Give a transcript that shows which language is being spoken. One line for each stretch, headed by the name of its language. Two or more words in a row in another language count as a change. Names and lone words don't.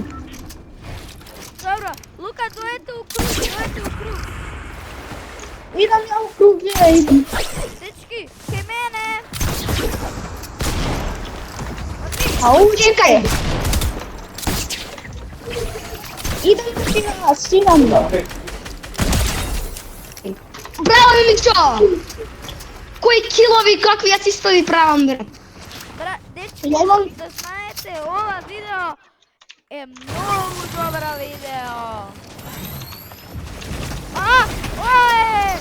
Macedonian: Добро, Лука, дојете у круг. Идам ја у круг, идам. Дечки, кај мене. Ау, Чекај. Идем при нас, идем. Браво, Мимичо! Кои килови, какви асистови правам, брат? Дечки, Ја имам- да знаете, ова видео е многу добра видео. Ое!